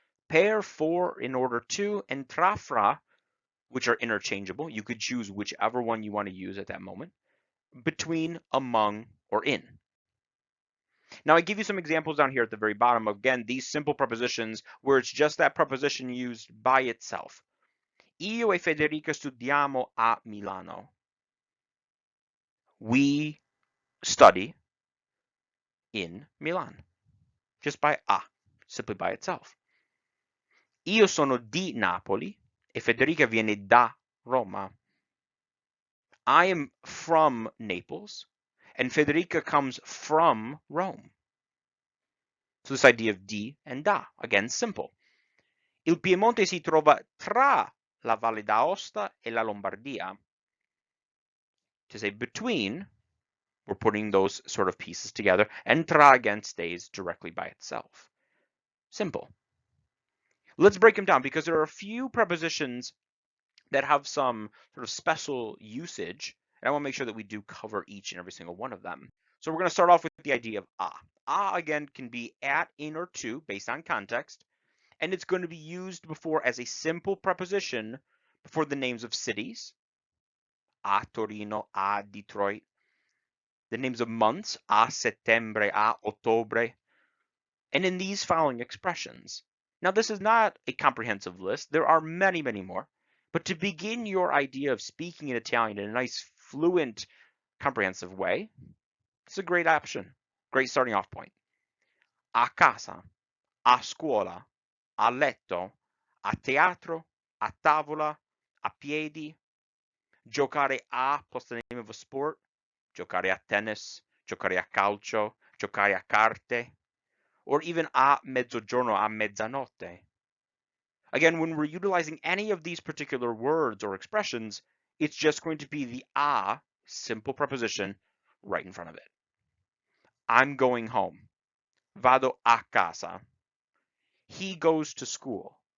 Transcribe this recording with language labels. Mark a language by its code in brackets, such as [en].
[en] Per, for, in order to. And tra, fra, which are interchangeable. You could choose whichever one you want to use at that moment. Between, among, or in. Now I give you some examples down here at the very bottom. Again, these simple prepositions where it's just that preposition used by itself. [it] Io e Federica studiamo a Milano. [en] We study in Milan. Just by a, simply by itself. [it] Io sono di Napoli e Federica viene da Roma. [en] I am from Naples and Federica comes from Rome. So this idea of di and da, again, simple. [it] Il Piemonte si trova tra la Valle d'Aosta e la Lombardia. [en] To say between, we're putting those sort of pieces together, and tra again stays directly by itself. Simple. Let's break them down because there are a few prepositions that have some sort of special usage, and I want to make sure that we do cover each and every single one of them. So we're going to start off with the idea of a. A, again, can be at, in, or to, based on context, and it's going to be used before as a simple preposition before the names of cities, a Torino, a Detroit, the names of months, a settembre, a ottobre, and in these following expressions. Now, this is not a comprehensive list. There are many, many more. But to begin your idea of speaking in Italian in a nice, fluent, comprehensive way, it's a great option, great starting off point. [it] A casa, a scuola, a letto, a teatro, a tavola, a piedi. Giocare a [en] plus the name of a sport. [it] Giocare a tennis, giocare a calcio, giocare a carte, or even a mezzogiorno, a mezzanotte. [en] Again, when we're utilizing any of these particular words or expressions, it's just going to be the a simple preposition right in front of it. I'm going home. [it] Vado a casa. [en] He goes to school.